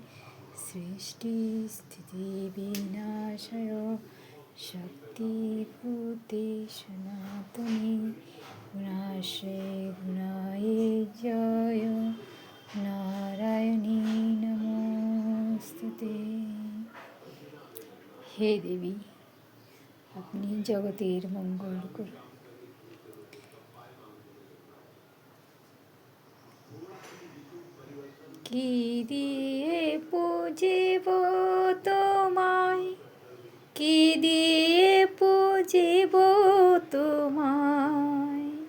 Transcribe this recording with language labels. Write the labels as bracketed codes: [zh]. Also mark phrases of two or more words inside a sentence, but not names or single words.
[sa] सृष्टिस्थितिविनाशाय शक्तिभूते सनातने गुणाश्रये गुणाये जय नारायणी नमोस्तुते। [bn] হে দেবী, আপনি জগতের মঙ্গল করুন। কি দিয়ে পুজিব তোমায়, কি দিয়ে পুজিব তোমায়,